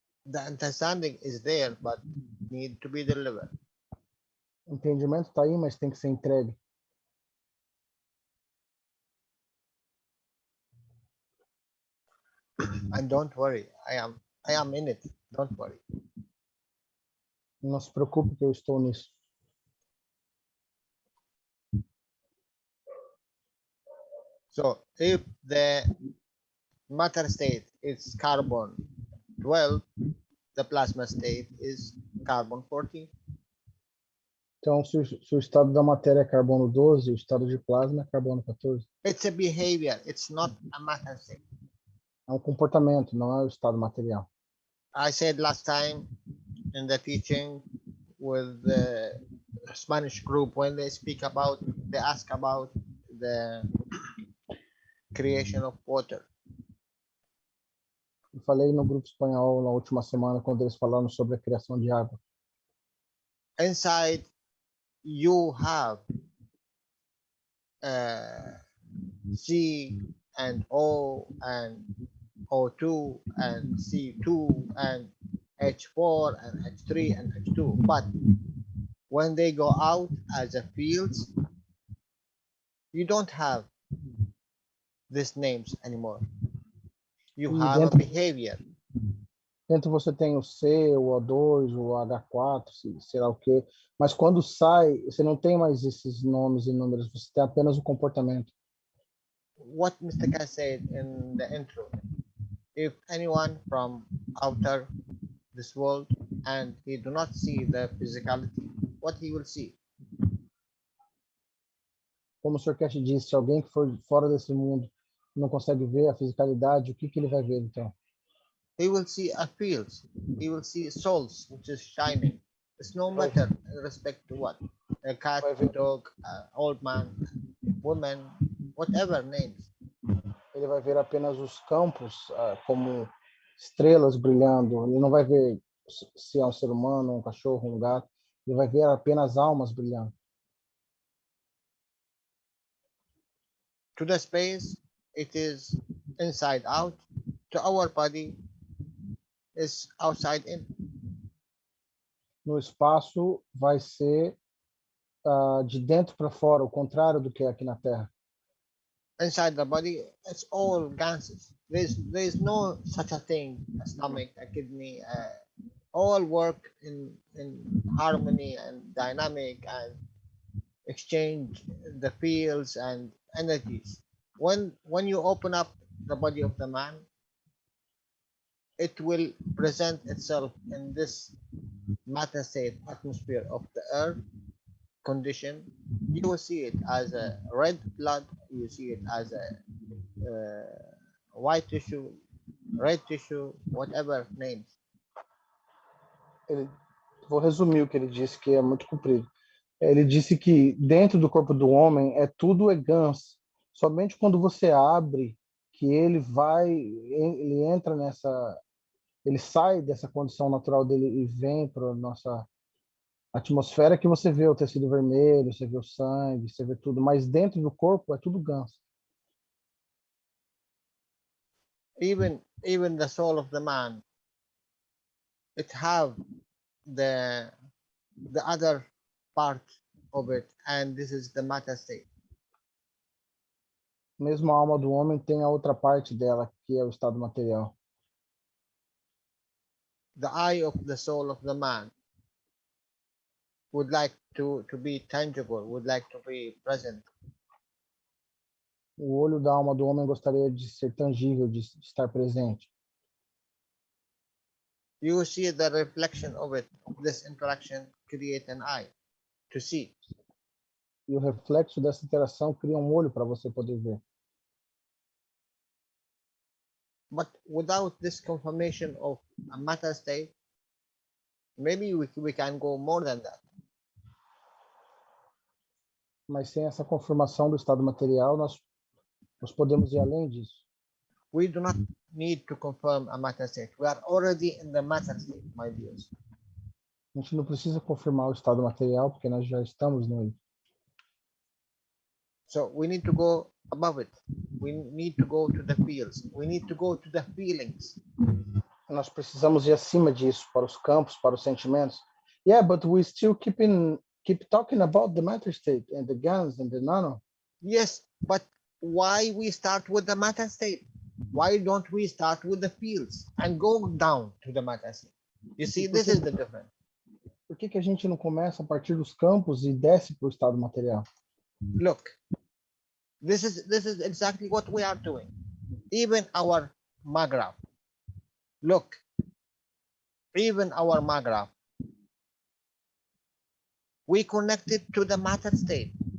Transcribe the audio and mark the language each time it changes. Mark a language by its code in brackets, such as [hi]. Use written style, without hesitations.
[en] The understanding is there, but need to be delivered. [pt] O entendimento está aí, mas tem que ser entregue. [en] And don't worry, I am in it. Don't worry. [pt] Não se preocupe que eu estou nisso. [en] So if the matter state is carbon 12, the plasma state is carbon 14. [pt] Então, se o estado da matéria é carbono 12, o estado de plasma é carbono 14. [en] It's a behavior. It's not a matter state. [pt] É um comportamento, não é o estado material. [en] I said last time in the teaching with the Spanish group, when they ask about the creation of water. [pt] Eu falei no grupo espanhol na última semana, quando eles falaram sobre a criação de água. [en] Inside, you have C and O and O2 and C2 and H4 and H3 and H2. But when they go out as a fields, you don't have these names anymore. You have a behavior. [pt] Dentro você tem o C, o O2, o H4, sei lá o quê. Mas quando sai, você não tem mais esses nomes e números, você tem apenas o comportamento. [en] What Mr. Keshe said in the intro, if anyone from outer this world and he do not see the physicality, what he will see? [pt] Como o Sr. Keshe disse, se alguém que for fora desse mundo não consegue ver a fisicalidade, o que ele vai ver então? [en] He will see a field. He will see souls which is shining. It's no matter in respect to what. A cat, a dog, an old man, woman, whatever names. [pt] Ele vai ver apenas os campos como estrelas brilhando. Ele não vai ver se é um ser humano, um cachorro, um gato. Ele vai ver apenas almas brilhando. [en] To the space, it is inside out. To our body, is outside in. [pt] No espaço vai ser de dentro para fora, o contrário do que é aqui na Terra. [en] Inside the body, it's all gases. There's no such a thing, a stomach, a kidney, all work in harmony and dynamic and exchange the fields and energies. When you open up the body of the man, it will present itself in this matter state atmosphere of the earth condition. You will see it as a red blood, you see it as a white tissue, red tissue, whatever names. [pt] Vou resumir o que ele disse, que é muito comprido. Ele disse que dentro do corpo do homem tudo é gans. Somente quando você abre que ele entra ele sai dessa condição natural dele e vem para a nossa atmosfera, que você vê o tecido vermelho, você vê o sangue, você vê tudo, mas dentro do corpo é tudo gans. [en] Even the soul of the man, it have the other part of it, and this is the matter state. [pt] Mesmo a alma do homem tem a outra parte dela, que é o estado material. [en] The eye of the soul of the man would like to be tangible, would like to be present. [pt] O olho da alma do homem gostaria de ser tangível, de estar presente. [en] You see the reflection of it, of this interaction, create an eye to see. [pt] E o reflexo dessa interação cria um olho para você poder ver. [en] But without this confirmation of a matter state, Maybe we can go more than that. [pt] Mas sem essa confirmação do estado material, nós podemos ir além disso. [en] We do not need to confirm a matter state. We are already in the matter state, my dears. [pt] A gente não precisa confirmar o estado material, porque nós já estamos nele. [en] So we need to go above it. We need to go to the feels. We need to go to the feelings. [pt] Nós precisamos ir acima disso, para os campos, para os sentimentos. [en] Yeah, but we still keep talking about the matter state and the GANs and the nano. Yes, but why we start with the matter state? Why don't we start with the fields and go down to the matter state? You see, this is the difference. [pt] Por que a gente não começa a partir dos campos e desce para o estado material? [en] Look, this is exactly what we are doing. Even our MAGRAPH. Look, even our MAGRAPH. We connect it to the matter state.